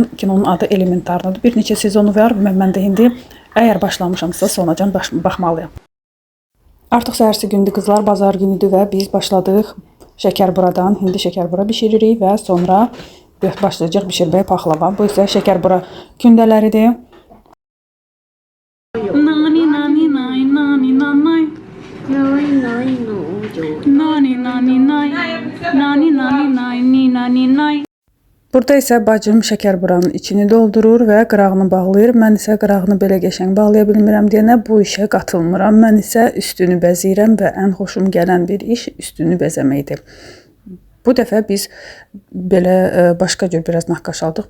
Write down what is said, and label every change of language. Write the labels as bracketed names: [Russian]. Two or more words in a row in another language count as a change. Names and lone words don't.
[Azerbaijani] Kinonun adı Elementardır. Bir neçə sezonu var. Mən də indi əgər başlamışamsa sonacan baxmalıyam. Artıq səhərsi gündür qızlar, bazar günüdür və biz başladıq şəkərburadan. Hindi şəkərbura bişiririk və sonra başlayacaq bişirməyə paxlava. Bu isə şəkərbura kündələridir. Nani nani nay nani nanay. Nani nani nani nay. Nani nani nay ni nani nay. Burada isə bacım şəkərburanın içini doldurur və qırağını bağlayır. Mən isə qırağını belə qəşəng bağlaya bilmirəm deyənə bu işə qatılmıram. Mən isə üstünü bəzəyirəm və ən xoşum gələn bir iş üstünü bəzəməkdir. Bu dəfə biz belə başqa cür biraz naqqaş aldıq.